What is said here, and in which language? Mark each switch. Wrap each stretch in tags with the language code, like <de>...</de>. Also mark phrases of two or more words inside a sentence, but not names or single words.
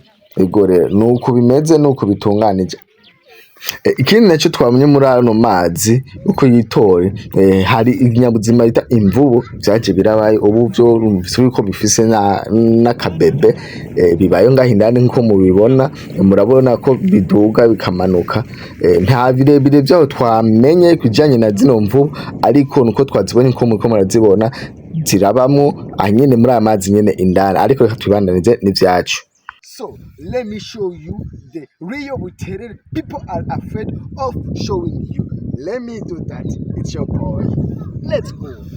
<rn>Ego rero nuko bimeze, nuko bitunganije. Ikindi naco twamenye muri ano mazi uko yitoye, hari ibinyabuzima bita imvubu vyaje birabaye ubu vyo uko bifise n'akabebe bibayo ngaho indani nkuko mubibona. Murabona ko biduga bikamanuka. Nta birebire vyaho twamenye kujanye na zino mvubu, ariko nuko twazibonye nko muriko murazibona zirabamwo anyene muri aya mazi nyene indani. Ariko reka tubandanize n'ivyacu.</rn> <en>So let me show you the real Buterere. People are afraid of showing you. Let me do that. It's your boy. Let's go.</en>